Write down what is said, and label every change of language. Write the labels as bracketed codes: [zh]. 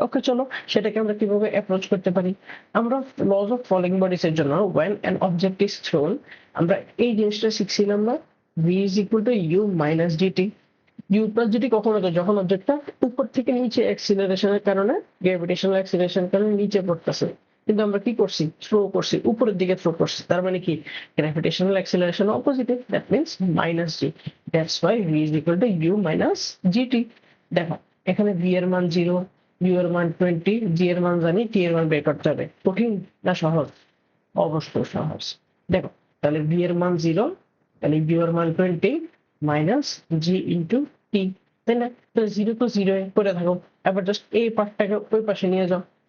[bn] ওকে চলো সেটাকে আমরা কিভাবে অ্যাপ্রোচ করতে পারি। আমরা লজ অফ ফলিং বডিজ এর জন্য [en] when an object is thrown, [bn] আমরা এই জিনিসটা শিখছিলাম না, [en] v is equal to u minus dt। [bn] u plus dt কখন হতো, যখন অবজেক্টটা উপর থেকে নিচে অ্যাক্সিলারেশনের কারণে, গ্র্যাভিটেশনাল অ্যাক্সিলারেশনের কারণে নিচে পড়তেছে, কিন্তু আমরা কি করছি, থ্রো করছি, উপরের দিকে থ্রো করছি। তার মানে কি গ্র্যাভিটেশনাল অ্যাক্সিলারেশন অপোজিটে, that means minus G. [en] That's why v is equal to u minus gt। [bn] দেখো এখানে v এর মান 0, u এর মান 20, g এর মান জানি, t এর মান বের করতে হবে। কঠিন না সহজ, অবশ্যই সহজ। দেখো তাহলে v এর মান 0, তাহলে v এর মান 20 মাইনাস g ইন্টু t, তাই না? তো 0 তো 0 করে থাকো, এবার জাস্ট এই পার্টটাকে ওই পাশে নিয়ে যাও,